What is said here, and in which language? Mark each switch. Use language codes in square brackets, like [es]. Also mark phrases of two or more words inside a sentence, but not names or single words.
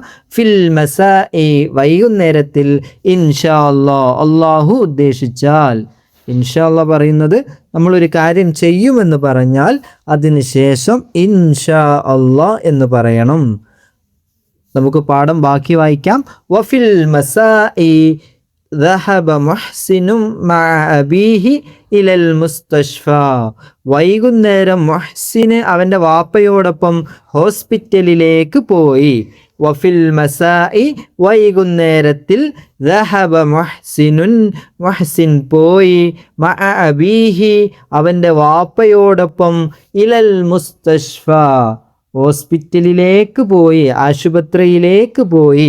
[ar] في المساء [ml] വൈകുന്നേരത്തിൽ. [ar] إن شاء الله [ml] അള്ളാഹു ഉദ്ദേശിച്ചാൽ. [ar] إن شاء الله [ml] പറയുന്നത് നമ്മളൊരു കാര്യം ചെയ്യുമെന്ന് പറഞ്ഞാൽ അതിന് ശേഷം [ar] إن شاء الله [ml] എന്ന് പറയണം. നമുക്ക് പാഠം ബാക്കി വായിക്കാം. [ar] وفي المساء ذهب محسن مع أبيه إلى المستشفى. [ml] വൈകുന്നേരം മുഹ്സിന് അവൻ്റെ വാപ്പയോടൊപ്പം ഹോസ്പിറ്റലിലേക്ക് പോയി. [ar] وفي المساء [ml] വൈകുന്നേരത്തിൽ [ar] ذهب محسن [ml] മുഹ്സിൻ പോയി [ar] مع أبيه [ml] അവൻ്റെ വാപ്പയോടൊപ്പം [ar] إلى المستشفى [ml] ഹോസ്പിറ്റലിലേക്ക് പോയി, ആശുപത്രിയിലേക്ക് പോയി.